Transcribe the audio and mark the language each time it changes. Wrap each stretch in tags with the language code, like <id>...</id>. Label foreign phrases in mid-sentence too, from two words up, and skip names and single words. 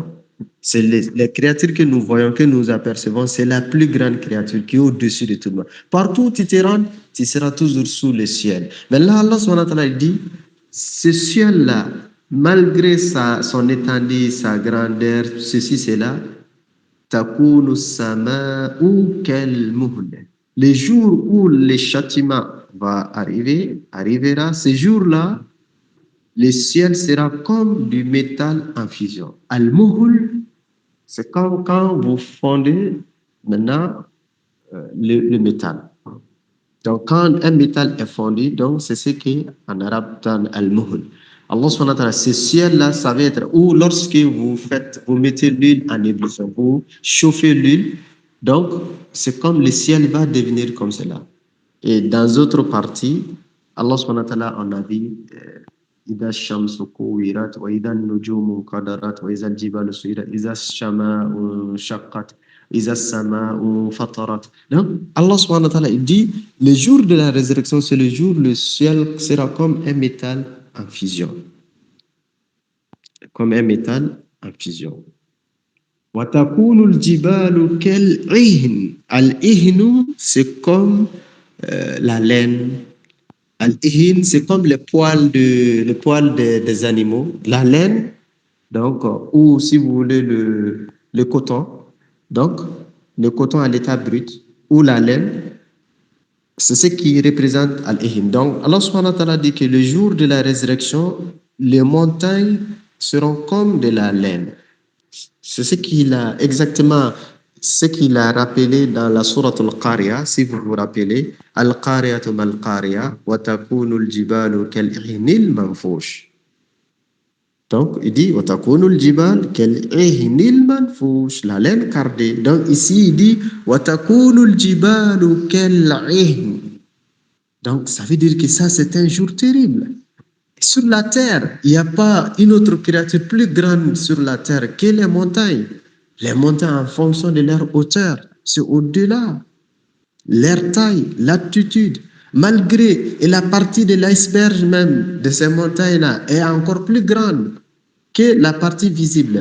<fr>C'est les créatures que nous voyons, que nous apercevons, c'est la plus grande créature qui est au-dessus de tout le monde. Partout où tu te rends, tu seras toujours sous le ciel. Mais là, Allah</fr> <ar>سبحانه وتعالى</ar> <fr>dit, ce ciel-là, malgré son étendue, sa grandeur, ceci, cela,</fr> <ar>تكون السماء كالمهل.</ar> <fr>Les jours où le châtiment arrivera, ce jour-là, le ciel sera comme du métal en fusion. Al-muhl, c'est comme quand vous fondez maintenant le métal. Donc, quand un métal est fondu, donc c'est ce qu'en arabe donne al-muhl. Allah</fr> <ar>سبحانه وتعالى,</ar> <fr>ce ciel-là, ça va être, ou lorsque vous mettez l'huile en ébullition, vous chauffez l'huile, donc c'est comme le ciel va devenir comme cela. Et dans d'autres parties, Allah</fr> <ar>سبحانه وتعالى</ar> <fr>en a dit,</fr> <ar>إذا الشمس كورت وإذا النجوم انكدرت وإذا الجبال سيرت إذا السماء انشقت إذا السماء فطرت.</ar> <fr>Donc, Allah</fr> <ar>سبحانه وتعالى</ar> <fr>dit, le jour de la résurrection, c'est le jour où le ciel sera comme un métal en fusion. Comme un métal en fusion.</fr> <ar>وتكون الجبال كالعهن. العهن,</ar> <fr>c'est comme la laine. Al-ihin, c'est comme les poils des animaux, la laine, donc, ou si vous voulez le coton, donc le coton à l'état brut, ou la laine, c'est ce qui représente Al-ihin. Donc, Allah</fr> <ar>سبحانه وتعالى</ar> <fr>dit que le jour de la résurrection, les montagnes seront comme de la laine. C'est ce qu'il a exactement, ce qu'il a rappelé dans la sourate Al-Qariya, si vous vous rappelez,</fr> <ar>القارعة ما القارعة وتكون الجبال كالعهن المنفوش.</ar> <fr>Donc, il dit,</fr> <ar>وتكون الجبال كالعهن المنفوش,</ar> <fr>la laine cardée. Donc, ici, il dit,</fr> <ar>وتكون الجبال كالعهن.</ar> <fr>Donc, ça veut dire que ça, c'est un jour terrible. Sur la terre, il n'y a pas une autre créature plus grande sur la terre que les montagnes. Les montagnes, en fonction de leur hauteur, c'est au-delà. Leur taille, l'altitude, malgré, et la partie de l'iceberg même de ces montagnes-là est encore plus grande que la partie visible.</fr>